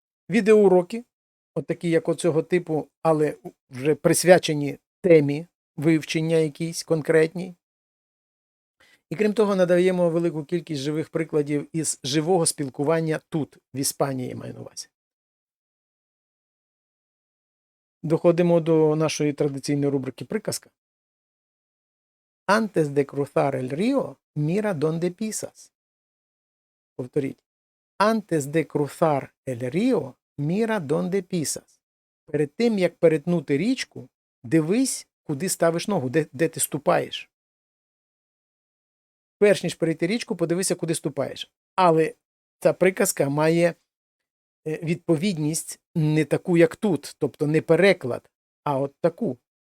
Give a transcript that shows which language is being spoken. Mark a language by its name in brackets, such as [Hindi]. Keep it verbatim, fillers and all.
[Ukrainian] Відеоуроки, от такі як оцього типу, але вже присвячені темі вивчення якійсь конкретній. І крім того, надаємо велику кількість живих прикладів із живого спілкування тут, в Іспанії, маю на увазі. Доходимо до нашої традиційної рубрики «Приказка». [Spanish] Antes de cruzar el río, mira donde pisas. [Ukrainian] Повторіть. [Spanish] Antes de cruzar el río, mira donde pisas. [Ukrainian] Перед тим, як перетнути річку, дивись, куди ставиш ногу, де, де ти ступаєш. Перш ніж перейти річку, подивися, куди ступаєш. Але ця приказка має відповідність не таку, як тут, тобто не переклад, а от таку.